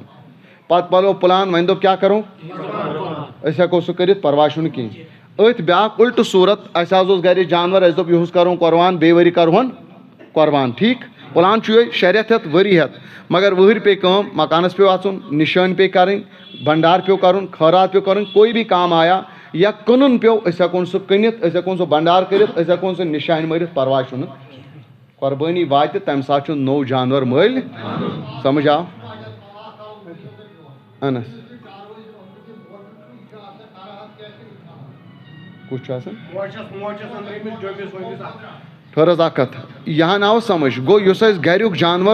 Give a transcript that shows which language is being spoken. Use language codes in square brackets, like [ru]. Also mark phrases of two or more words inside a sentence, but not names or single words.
[ks] پتہٕ بنوو پلان وۄنۍ دوٚپ کیٛاہ کرو أسۍ ہٮ۪کو سُہ کٔرِتھ پرواے چھُنہٕ کِہیٖنۍ أتھۍ بیٛاکھ اُلٹہٕ صوٗرت اَسہِ حظ اوس گرِ جانور اَسہِ دوٚپ یِہُس کرون قۄربان بیٚیہِ ؤری کرہون قۄربان ٹھیٖک پلان چھُ یِہوٚے 6 رٮ۪تھ ہٮ۪تھ ؤری ہٮ۪تھ مگر وٕہٕرۍ پیٚیہِ کٲم مکانس پیوٚو اژُن نِشٲنۍ پیٚیہِ کرٕنۍ بنڈار پیوٚو کرُن خٲرات پیوٚو کرُن [ur] کوئی بھی کام آیا [ks] یا کٕنُن پیوٚو أسۍ ہٮ۪کون سُہ کٕنِتھ أسۍ ہٮ۪کون سُہ بنڈار کٔرِتھ أسۍ ہٮ۪کون سُہ نِشانہِ مٲرِتھ پرواے چھُنہٕ قۄربٲنی واتہِ تمہِ ساتہٕ چھُ نوٚو جانور مٔلۍ سمجھ آو اہن حظ کُس چھُ آسان ٹھٔہر حظ اکھ کتھ یہِ ہن آو سمجھ گوٚو یُس اَسہِ گریُک جانور